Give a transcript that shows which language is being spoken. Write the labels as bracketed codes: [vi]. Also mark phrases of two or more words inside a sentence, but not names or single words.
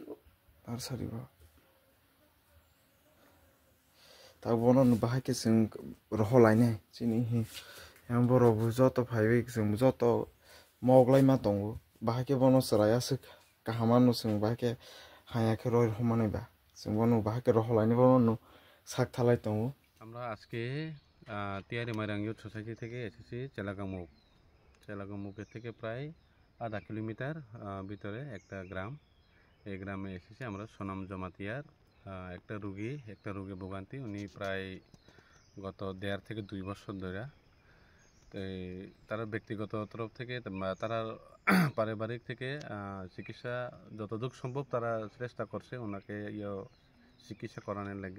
[trp] ba ta bono no bahai ke sing roholai ne chini he yang boro bu joto phaibe sing joto moglai ma tongo bahai ke bono saraya sik kahamano sing bahai ke haya ke roi homane ba sing bono bahai ke roholai ne bono no sak thalai tongo। [bn] আমরা আজকে তিয়ারি মাইরাং ইউথ সোসাইটি থেকে এসেছি চেলাগাং মুখের থেকে প্রায় আধা কিলোমিটার ভিতরে একটা গ্রাম। এই গ্রামে এসেছি আমরা সোনাম জমাতিয়ার একটা রোগী ভোগান্তি। উনি প্রায় গত 1.5 থেকে 2 বছর ধরে তারা ব্যক্তিগত তরফ থেকে তারা পারিবারিক থেকে চিকিৎসা যতদূর সম্ভব তারা চেষ্টা করছে ওনাকে চিকিৎসা করানোর লাগে।